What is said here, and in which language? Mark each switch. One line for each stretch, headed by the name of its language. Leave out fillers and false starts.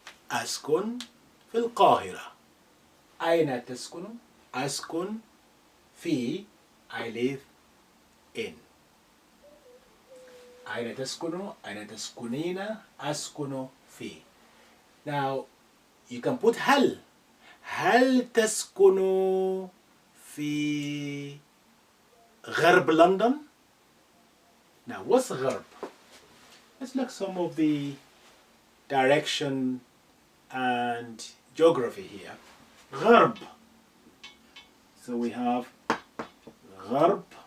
Arabic: Askun fi القاهرة. أين تسكن? أسكن في,
English: I live in.
Arabic: أين تسكن? أين تسكنين? أسكن في.
English: Now you can put هل.
Arabic: هل تسكن في غرب London?
English: Now what's غرب? Let's look some of the direction and geography here.
Arabic: غرب.
English: So we have غرب.